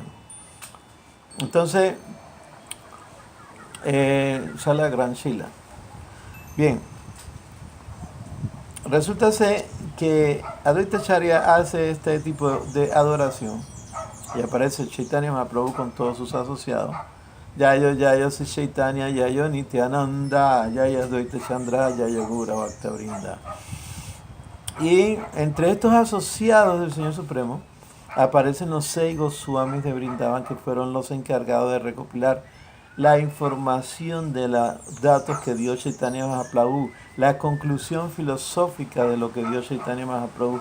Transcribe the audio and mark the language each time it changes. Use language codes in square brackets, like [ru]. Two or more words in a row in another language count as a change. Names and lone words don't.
[es] Entonces, Shalagran Shila. Bien, resulta ser que Advaita Acharya hace este tipo de adoración. Y aparece Chaitanya Mahaprabhu con todos sus asociados. Jaya Sri Chaitanya, Jaya Nityananda, Jaya Advaita Chandra, Jaya Gaura Bhaktavinda. Y entre estos asociados del Señor Supremo aparecen los 6 Goswamis de Vrindavan, que fueron los encargados de recopilar la información de los datos que dio Chaitanya Mahaprabhu, la conclusión filosófica de lo que dio Chaitanya Mahaprabhu.